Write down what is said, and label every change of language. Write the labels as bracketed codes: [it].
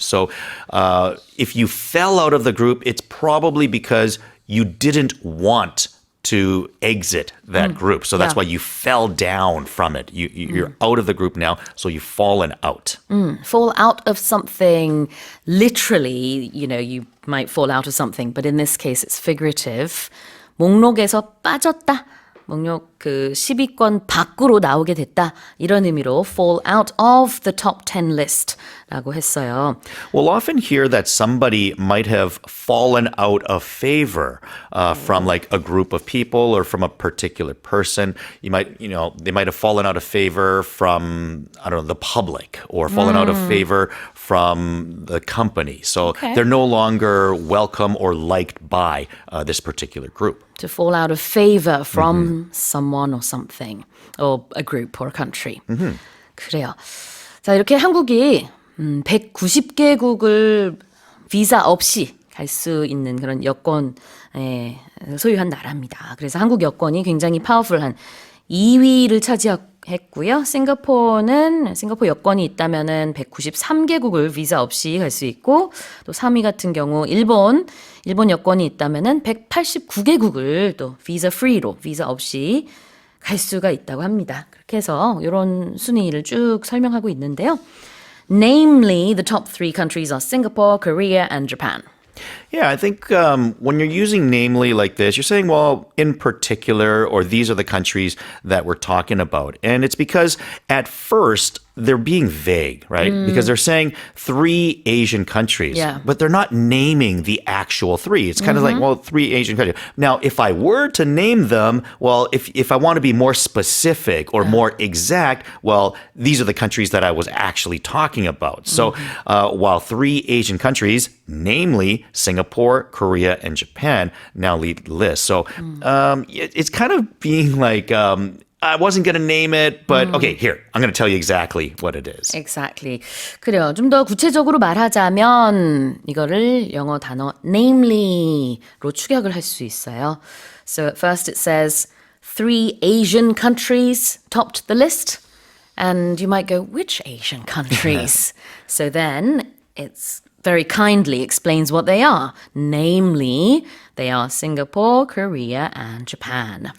[en] So if you fell out of the group, it's probably because you didn't want to exit that group. So that's why you fell down from it. You're out of the group now, so you've fallen out. Fall out of something, literally, you might fall out of something, but in this case it's figurative. [ko] 목록에서 빠졌다. 목록 10위권 밖으로 나오게 됐다. 이런 의미로 [en] fall out of the top 10 list라고 [ko] 했어요. [en] We'll often hear that somebody might have fallen out of favor from like a group of people or from a particular person. They might have fallen out of favor from, the public, or fallen out of favor from the company. So they're no longer welcome or liked by this particular group. to fall out of favor from someone or something, or a group or a country. [ko] 그래요. 자, 이렇게 한국이 190개국을 비자 없이 갈 수 있는 그런 여권 소유한 나라입니다. 그래서 한국 여권이 굉장히 파워풀한 2위를 차지했고요. 싱가포르 여권이 있다면은 193개국을 비자 없이 갈 수 있고, 또 3위 같은 경우 일본 여권이 있다면은 189개국을 또 비자 프리로, 비자 없이 갈 수가 있다고 합니다. 그렇게 해서 이런 순위를 쭉 설명하고 있는데요. [en] Namely, the top 3 countries are Singapore, Korea, and Japan. Yeah, I think when you're using namely like this, you're saying, well, in particular, or these are the countries that we're talking about. And it's because at first, they're being vague, right? Because they're saying 3 Asian countries, but they're not naming the actual 3. It's kind of like, well, 3 Asian countries. Now, if I were to name them, well, if I want to be more specific or more exact, well, these are the countries that I was actually talking about. So while 3 Asian countries, namely Singapore, Korea, and Japan, now lead the list. So it's kind of being like, I wasn't going to name it, but okay, here, I'm going to tell you exactly what it is. Exactly. [ko] 그래요. 좀 더 구체적으로 말하자면 이거를 영어 단어 namely로 축약을 할 수 있어요. [en] So at first it says 3 Asian countries topped the list. And you might go, which Asian countries? So then it's very kindly explains what they are. Namely, they are Singapore, Korea, and Japan.